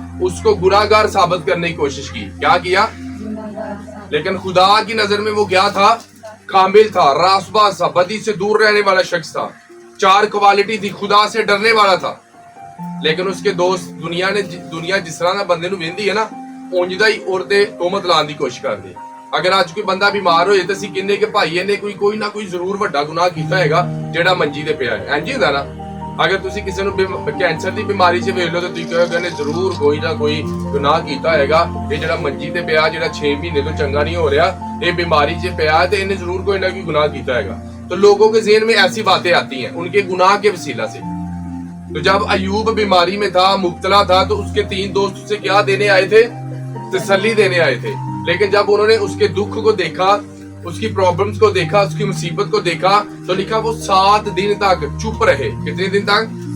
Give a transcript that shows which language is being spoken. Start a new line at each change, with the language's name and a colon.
Hindi: उसको गुनाहगार साबित करने की कोशिश की। क्या किया? लेकिन खुदा की नजर में वो क्या था? कामिल था, रासबाज था, बदी से दूर रहने वाला शख्स था। 4 क्वालिटी थी, खुदा से डरने वाला था। लेकिन उसके दोस्त दुनिया जिस तरह
Punjabi: बंदे नूं वेंदी है ना,
Hindi: उंजदा ही औरते तोहमत लाने की कोशिश करदी। अगर आज कोई बंदा बीमार होए तो
Punjabi: ਅਸੀਂ ਕਹਿੰਦੇ ਕਿ ਭਾਈ ਇਹਨੇ ਕੋਈ ਨਾ ਕੋਈ ਜ਼ਰੂਰ ਵੱਡਾ ਗੁਨਾਹ ਕੀਤਾ ਹੈਗਾ ਜਿਹੜਾ ਮੰਜੀ ਤੇ ਪਿਆ ਹੈ। ਇੰਜ ਹੀ ਹੁੰਦਾ ਨਾ? ਅਗਰ ਤੁਸੀਂ ਕਿਸੇ ਨੂੰ ਕੈਂਸਰ ਦੀ ਬਿਮਾਰੀ 'ਚ ਵੇਖ ਲਓ ਤਾਂ ਤੁਸੀਂ ਕਹੋਗੇ ਇਹਨੇ ਜ਼ਰੂਰ ਕੋਈ ਨਾ ਕੋਈ ਗੁਨਾਹ ਕੀਤਾ ਹੈਗਾ। ਇਹ ਜਿਹੜਾ ਮੰਜੀ ਤੇ ਪਿਆ, ਜਿਹੜਾ 6 ਮਹੀਨੇ ਤੋਂ ਚੰਗਾ ਨਹੀਂ ਹੋ ਰਿਹਾ, ਇਹ ਬਿਮਾਰੀ 'ਚ ਪਿਆ ਹੈ ਤੇ ਇਹਨੇ ਜ਼ਰੂਰ ਕੋਈ ਨਾ ਕੋਈ ਗੁਨਾਹ ਕੀਤਾ ਹੈਗਾ।
Hindi: तो लोगों के ज़हन में ऐसी बातें आती हैं उनके गुनाह के वसीला से। तो जब अय्यूब बीमारी में था, मुब्तला था, तो उसके 3 दोस्त उसे क्या देने आए थे? तसल्ली देने आए थे। लेकिन जब उन्होंने उसके दुख को देखा, उसकी प्रॉब्लम्स को देखा, उसकी मुसीबत को देखा, तो लिखा वो 7 दिन तक चुप रहे। कितने दिन तक?